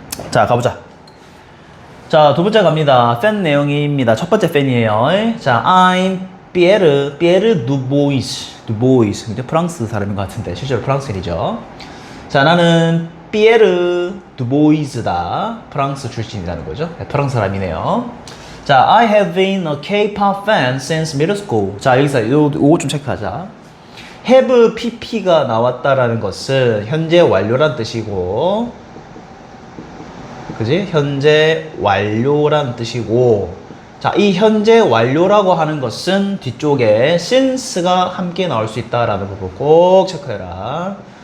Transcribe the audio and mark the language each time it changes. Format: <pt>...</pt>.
<ko>자, 가보자. 자, 두 번째 갑니다. 팬 내용입니다. 첫 번째 팬이에요.</ko> <en>자, I'm Pierre Dubois.</en> <ko>근데 프랑스 사람인 것 같은데 실제로 프랑스인이죠. 자, 나는 피에르 두보이즈다. 프랑스 출신이라는 거죠. 네, 프랑스 사람이네요.</ko> <en>자, I have been a K-pop fan since middle school.</en> <ko>자, 여기서 요거 좀 체크하자. have pp가 나왔다라는 것은 현재 완료란 뜻이고, 그지? 현재 완료란 뜻이고, 자, 이 현재 완료라고 하는 것은 뒤쪽에 since가 함께 나올 수 있다라는 부분 꼭 체크해라.</ko>